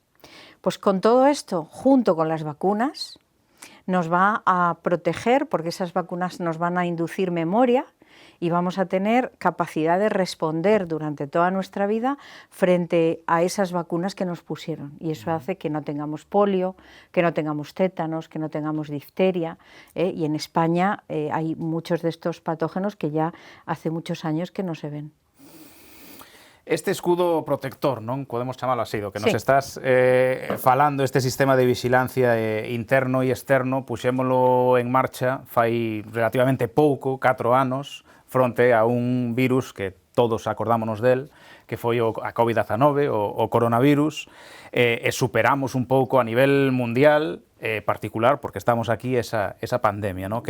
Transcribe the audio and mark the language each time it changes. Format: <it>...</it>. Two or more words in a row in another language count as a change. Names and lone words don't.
<es>Pues con todo esto, junto con las vacunas, nos va a proteger, porque esas vacunas nos van a inducir memoria y vamos a tener capacidad de responder durante toda nuestra vida frente a esas vacunas que nos pusieron. Y eso hace que no tengamos polio, que no tengamos tétanos, que no tengamos difteria. Y en España hay muchos de estos patógenos que ya hace muchos años que no se ven.</es> <gl>Este escudo protector, non? Podemos chamalo así, do que nos Sí. estás falando, este sistema de vigilancia interno e externo, puxémolo en marcha fai relativamente pouco, 4 anos, fronte a un virus que todos acordámonos del, que foi a COVID-19, o coronavirus, e superamos un pouco a nivel mundial particular, porque estamos aquí, esa pandemia, ¿no?</gl>